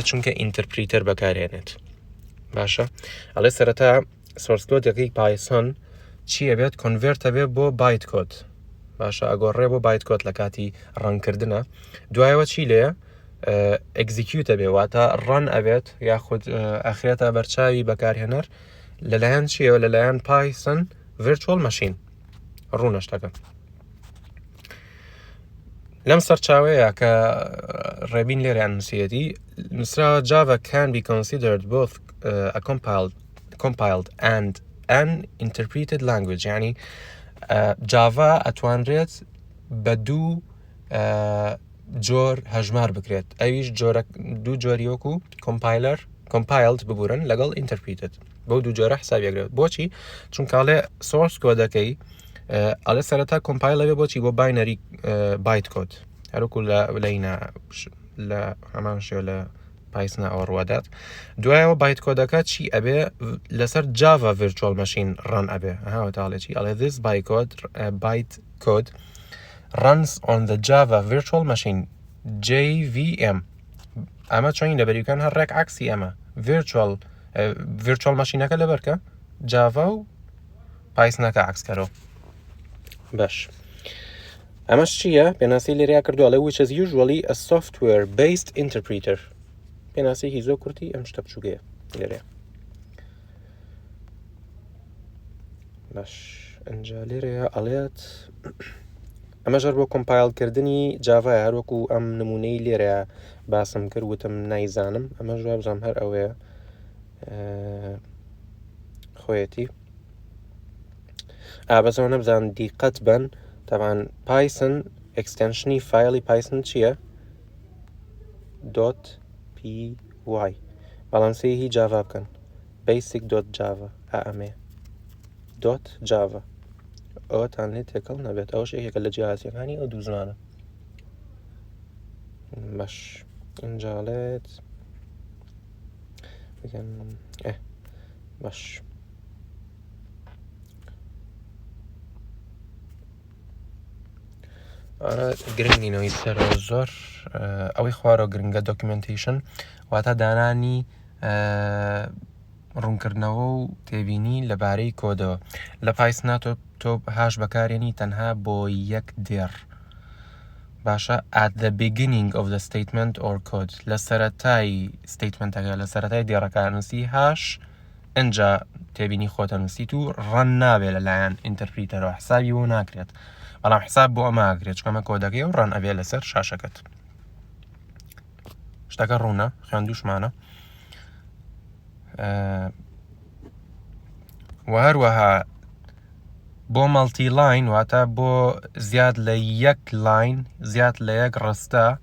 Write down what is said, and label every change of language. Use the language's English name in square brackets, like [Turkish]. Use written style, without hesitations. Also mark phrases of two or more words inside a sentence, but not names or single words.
[Central Kurdish] چونکە ئینتەرپریتەر بەکارێنێت باشە ئەڵێ سەرەتا سۆرس کۆدەکەی پایسۆن چیە بێت کۆنڤێرتە بێت بۆ بایت کۆد باشە ئەگۆڕێ بۆ بایت کۆد لە کاتی ڕەنکردنە دوایەوە چی لێە ئەگزیکیوتە بێ واتە ڕەن ئەبێت یاخود ئەخرێتە بەرچاوی بەکارهێنەر لەلایەن چیەوە لەلایەن پایسن ڤیرچوەڵ مەشین ڕوونەشتەکە لەم سەرچاوەیە کە ڕێبین لێرەیان نووسیەتی نووسراوە [English] Java can be considered both a compiled and an interpreted language [Central Kurdish] یعنی جاوا ئەتوانرێت بە دوو جۆر هەژمار بکرێت ئەویش دوو جۆری وەکو compiled ببورن لەگەڵ interpreted بۆ دوو جۆرە حسابیەکرێت بۆچی چونکەڵێ سۆرس کۆدەکەی ئەڵێ سەرەتا کۆمپایل ئەبێ بۆچی بۆ باینەری بایت کۆد هەروکو لە هەمان شێوە لە پایسنا ئەوە ڕوادات دوایەوە بایت کۆدەکە چی ئەبێ لەسەر جاوا ڤیرچوەڵ مەشین ڕەن ئەبێ هاوتاڵێکی ئەڵێ [English] this byte code runs on the Java virtual machine JVM [Central Kurdish] ئەمە چۆنی لە بەریوکان هەر ڕێک عکسی ئەمە virtual مەشینەکە لەبەرکە جاوا و پایسنەکە عکسکەرەوە باش ئەمەش چییە پێناسی لێریا کردووە لە [English] which is usually a software based interpreter [Central Kurdish] پێناسێکی زۆر کورتی ئەم شتە بچووکەیە لێرەیە باش ئەنجا لێرەیە ئەڵێت ئەمە ژەر بۆ کۆمپایلکردنی جاڤایە هەروەکو ئەم نمونەی لێرەیە باسم کرد وتم نایزانم ئەمە ژواب بزانم هەر ئەوەیە خۆیەتی بەسەوە نەبزان دیقەت بن تەبان پایسن ئەکستێنشنی فایلی پایسن چییە .py بەڵام سێهی جاوا بکەن basic.java ئەمێ .java ئەوەتان لێ تێکەڵ نەبێت ئەوش یەکێکە لە جیاوازیەکانی ئەو دوو زمانە باش ئەنجاڵێت باش گرنگ نینەوەی سەرەوە زۆر ئەوەی خوارەوە گرنگە دۆکیومنتیشن واتە دانانی ڕوونکردنەوە و تێبینی لەبارەی کۆدەوە لە پایسنا تۆ هاش بەکارێنی تەنها بۆ یەک دێڕ باشە [English] at the beginning of the statement or code [Central Kurdish] لە سەرەتای ستیتمنتەکە لە سەرەتای دێڕەکە نووسی هاش ئەنجا تێبینی خۆتە نووسیت و ڕەن نابێت لەلایەن ئینتەرپریتەرەوە حسابی بۆ ناکرێت بەڵام حساب بۆ ئەمە ئاگرێت چکەمە کۆدەکەی و ڕەن ئەبێت لەسەر شاشەکەت شتەکە ڕوونە خوێندووشمانە و هەروەها بۆ مەڵتی لاین واتە بۆ زیاد لە یەک لاین زیاد لە یەک ڕستە